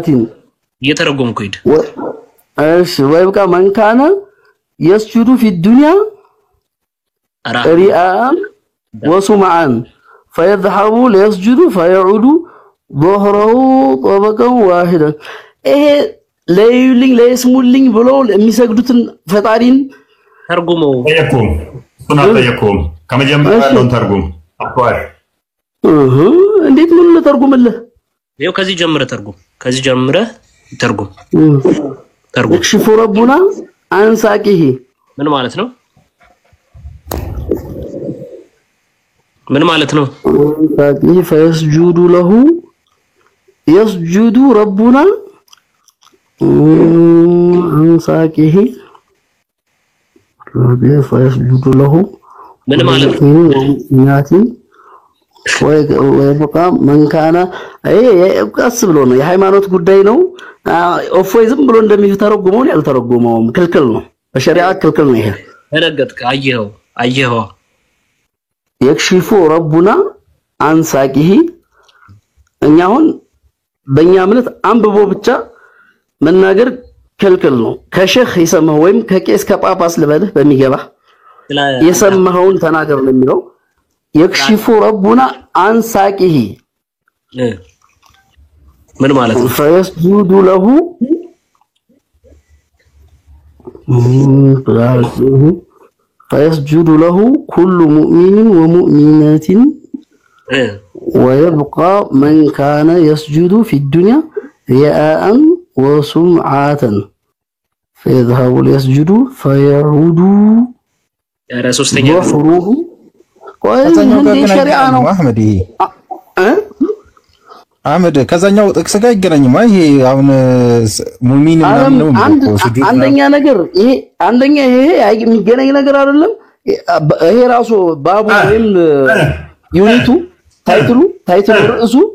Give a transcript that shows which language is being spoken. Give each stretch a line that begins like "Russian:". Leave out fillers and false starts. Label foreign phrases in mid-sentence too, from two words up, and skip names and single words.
Arabic: يترجمكم يد ويبقى من كان يسجد في الدنيا رياء وسمعا فيذهب ليسجد فيعود ظهره طبقا واحدا
Amharic: ለይስሙልኝ ብሎ የሚሰግዱትን ፈጣሪን ተርጉመው ጠየቁም ከመጀመሪያ ያለውን ተርጉም አቋር እንዴት ምን ተርጉምልህ? ይኸው ከዚህ ጀምረህ ተርጉም
Arabic: يكشف ربنا عن ساقه
Amharic: ምን ማለት ነው
Arabic: ساقه فيسجد له يسجد ربنا عن ساقه فيسجد له
Amharic: ምን ማለት ነው
Arabic: ياتي ويبقى من كان
Amharic: ቀስ ብሎ ነው የሃይማኖት ጉዳይ ነው ኦፎይ ዝም ብሎ እንደሚተረጉመው ነው ያልተረጉመው ክልክል ነው በሸሪዓ ክልክል ነው ይሄ ተነገጥክ አየኸው
Arabic: يكشف ربنا عن ساقه
Amharic: እኛውን በእኛ እምነት አንብቦ ብቻ መናገር ክልክል ነው ከሼህ ይሰማው ወይም ከቄስ ከጳጳስ ልበልህ በሚገባ የሰማውን ተናገር ነው የሚለው
Arabic: يكشف ربنا عن ساقه
Amharic: ምን ማለት ነው
Arabic: فيسجد له فيسجد له كل مؤمن ومؤمنة ويبقى من كان يسجد في الدنيا رياء وسمعة فيذهب ليسجد فيعود يا رسولنا وحروه
Amharic: አህመድ ከዛኛው ጥቅስ ጋር ይገናኝማ ይሄ አሁን ሙእሚን ነው አንደኛ ነገር ይሄ የሚገናኝ ነገር አይደለም ይሄ ራሱ ባቡ ወይም ዩኒቱ ታይትሉ ርዕሱ